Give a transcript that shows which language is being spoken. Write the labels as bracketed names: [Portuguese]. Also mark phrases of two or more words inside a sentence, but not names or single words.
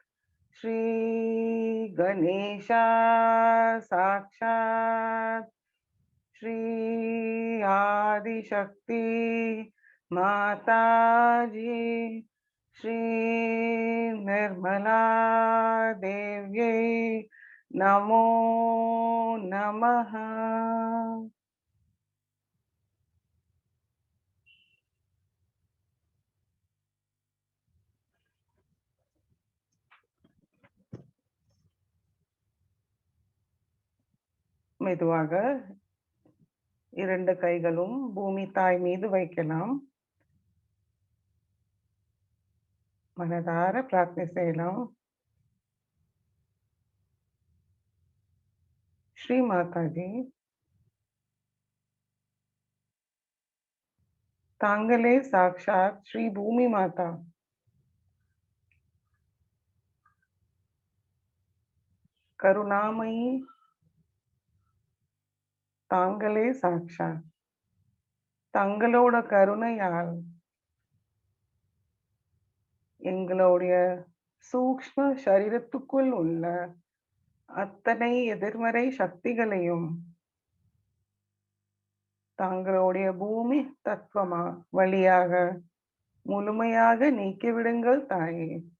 [Sanskrit] श्री गणेशा साक्षात् श्री आदिशक्ति माता जी श्री निर्मला देव्यै नमो नमः. [Tamil] மெதுவாக இரண்டு கைகளும் பூமி தாய் மீது வைக்கலாம். மனதார பிரார்த்தனை செய்யலாம். [Sanskrit] श्री माता जी तांगले साक्षात श्री भूमि माता करुणामयी तांगले साक्षात [Tamil] தங்களோட கருணையால் எங்களுடைய சூக்ஷ்ம சரீரத்துக்குள் உள்ள அத்தனை எதிர்மறை சக்திகளையும் தங்களுடைய பூமி தத்துவமா வழியாக முழுமையாக நீக்கிவிடுங்கள் தாயே.